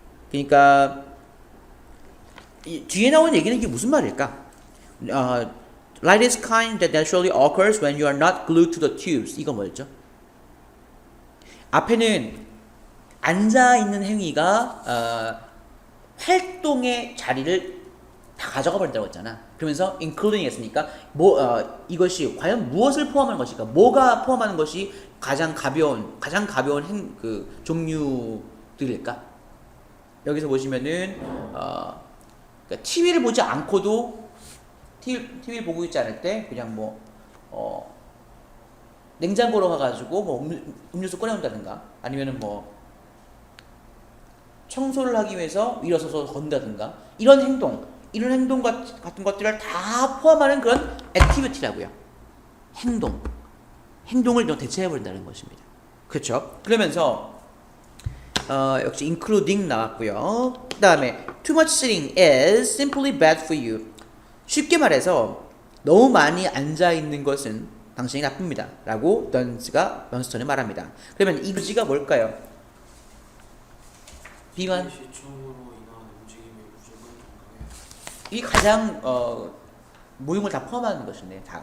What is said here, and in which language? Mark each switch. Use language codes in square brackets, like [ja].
[ko] 그러니까 뒤에 나온 얘기는 이게 무슨 말일까? [en] Lightest kind that naturally occurs when you are not glued to the tubes. [ko] 이거 뭐였죠? 앞에는 앉아 있는 행위가 활동의 자리를 다 가져가 버린다고 했잖아. 그러면서 including 했으니까 이것이 과연 무엇을 포함하는 것일까? 뭐가 포함하는 것이 가장 가벼운 종류들일까? 여기서 보시면은 그러니까 TV를 보지 않고도 TV를 보고 있지 않을 때 그냥 냉장고로 가가지고 음료수 꺼내온다든가 아니면은 청소를 하기 위해서 일어서서 건다든가 이런 행동 같은 것들을 다 포함하는 그런 액티비티라고요. 행동을 대체해버린다는 것입니다. 그렇죠? 그러면서 역시 including 나왔고요. 그 다음에 [en] too much sitting is simply bad for you. [ko] 쉽게 말해서 너무 많이 앉아있는 것은 당신이 나쁩니다. 라고 던스턴이 말합니다. 그러면 이 부지가 뭘까요? 비만 시청으로 인한 움직임의 부족은 건강에 이 가장 모든 걸 다 포함하는 것이네요.